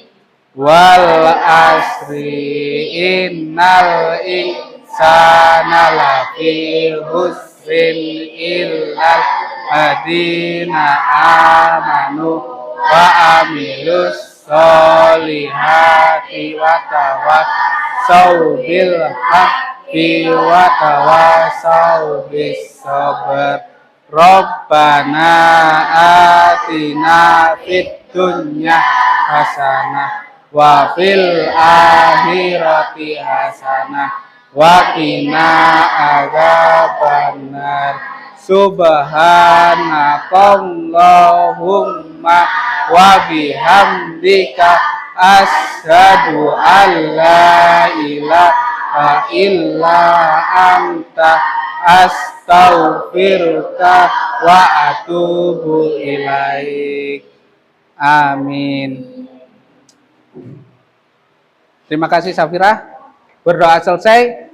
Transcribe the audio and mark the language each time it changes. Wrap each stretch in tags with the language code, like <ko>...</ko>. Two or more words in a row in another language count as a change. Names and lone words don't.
<ar>والعصر إن الإنسان لفي خسر إلا الذين آمنوا وعملوا الصالحات وتواصوا بالحق وتواصوا بالصبر. ربنا آتنا في الدنيا حسنة وفي الآخرة حسنة وقنا عذاب النار. سبحانك اللهم وبحمدك أشهد أن لا إله إلا أنت أستغفرك وأتوب إليك.</ar> <id>Amin. Terima kasih Safira. Berdoa selesai.</id>